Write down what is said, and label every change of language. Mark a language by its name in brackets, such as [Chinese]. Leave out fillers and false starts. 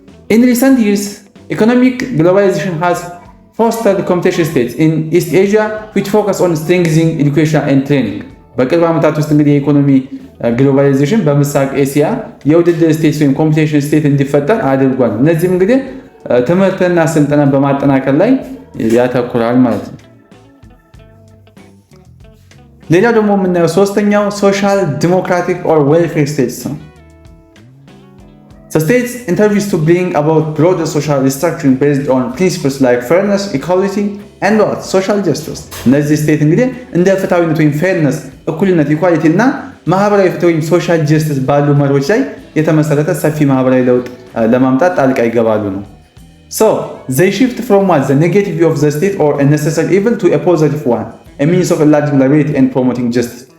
[English] In recent years, economic globalization has fostered competition states in East Asia which focus on strengthening education and training። [Amharic] በቅርብ ዓመታት ውስጥ እንግዲህ የኢኮኖሚ ግሎባላይዜሽን በምስራቅ ኤሲያ የውድድር ስቴት ወይም ኮምፒቲሽን ስቴት እንዲፈጠር አድርጓል። እነዚህም እንግዲህ ትምህርትና ስልጠና በማጠናከር ላይ ያተኩራል ማለት ነው። ሌላው ደግሞ የምናየው ሶስተኛው ሶሻል ዲሞክራቲክ ኦር ዌልፌር ስቴትስ ነው። [English] The state intervenes to bring about broader social restructuring based on principles like fairness, equality, and what? Social justice. [Amharic] እነዚህ ስቴት እንግዲህ እንደ ፍትሃዊነት ወይም ፌርነስ፣ እኩልነት፣ ኢኳሊቲ እና ማህበራዊ ፍትህ ወይም ሶሻል ጀስቲስ ባሉ መርሆች ላይ የተመሰረተ ሰፊ ማህበራዊ ለውጥ ለማምጣት ጣልቃ ይገባሉ ነው። [English] So they shift from what? The negative view of the state or a necessary evil to a positive one, a means of enlarging liberty and promoting justice.